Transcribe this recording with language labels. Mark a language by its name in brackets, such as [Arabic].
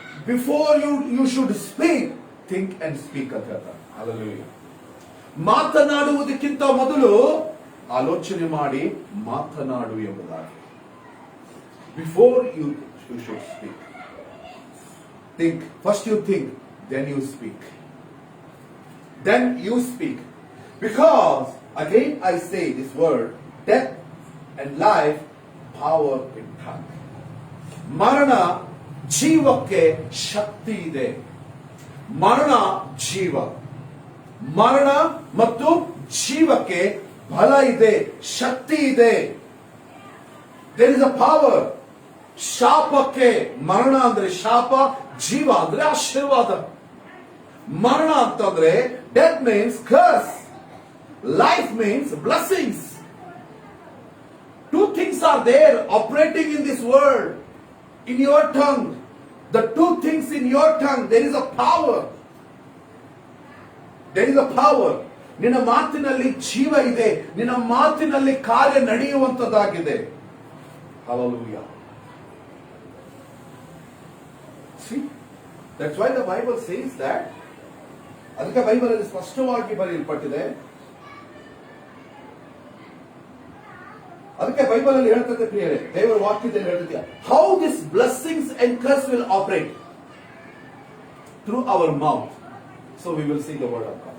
[English] before you should speak, think and speak [Kannada] ಅಂತ ಹೇಳ್ತಾರೆ. [English] Hallelujah. [Kannada] ಮಾತನಾಡುವುದಕ್ಕಿಂತ ಮೊದಲು ಆಲೋಚನೆ ಮಾಡಿ ಮಾತನಾಡು ಎಂಬುದಾಗಿ. [English] Before you should speak, think. First you think, then you speak. Then you speak. Because, again I say this word, death and life, power in tongue. [Kannada] ಮರಣ ಜೀವಕ್ಕೆ ಶಕ್ತಿ ಇದೆ. ಮರಣ ಜೀವ, ಮರಣ ಮತ್ತು ಜೀವಕ್ಕೆ ಬಲ ಇದೆ, ಶಕ್ತಿ ಇದೆ. [English] There is a power. [Kannada] ಶಾಪಕ್ಕೆ ಮರಣ ಅಂದ್ರೆ ಶಾಪ, ಜೀವ ಅಂದ್ರೆ ಆಶೀರ್ವಾದ. ಮರಣ ಅಂತಂದ್ರೆ [English] Death means curse, life means blessings. Two things are there operating in this world, in your tongue. The two things in your tongue, there is a power. There is a power. [Kannada] ನಿನ್ನ ಮಾತಿನಲ್ಲಿ ಜೀವ ಇದೆ, ನಿನ್ನ ಮಾತಿನಲ್ಲಿ ಕಾರ್ಯ ನಡೆಯುವಂತದ್ದಾಗಿದೆ. [English] Hallelujah. See, that's why the Bible says that. [Kannada] ಅದಕ್ಕೆ Bible ಅಲ್ಲಿ ಸ್ಪಷ್ಟವಾಗಿ ಬರೆಯಲ್ಪಟ್ಟಿದೆ. ಅದಕ್ಕೆ ಬೈಬಲ್ ಅಲ್ಲಿ ಹೇಳ್ತದೆ ಪ್ರಿಯರೇ, ದೇವರ ವಾಕ್ಯದಲ್ಲಿ ಹೇಳ್ತಿದೆ, [English] how these blessings and curse will operate through our mouth. So we will see the word of God.